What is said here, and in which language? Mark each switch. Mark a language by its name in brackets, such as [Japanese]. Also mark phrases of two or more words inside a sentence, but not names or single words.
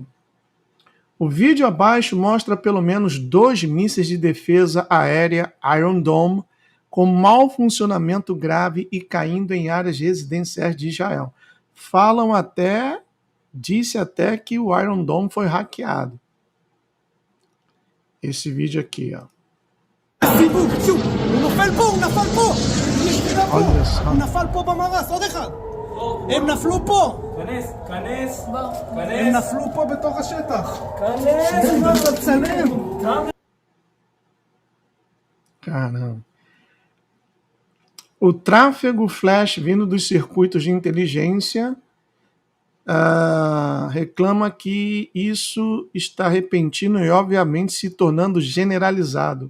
[Portuguese] O vídeo abaixo mostra pelo menos 2 mísseis de defesa aérea Iron Dome com mau funcionamento grave e caindo em áreas residenciais de Israel. Disse até que o Iron Dome foi hackeado. Esse vídeo aqui, ó. Olha só. [Hebrew] הם נפלו פה! כנס! הם נפלו פה בתוך השטח! כנס! תצלם! [Portuguese] Caramba. O tráfego flash vindo dos circuitos de inteligência reclama que isso está repentino e obviamente se tornando generalizado.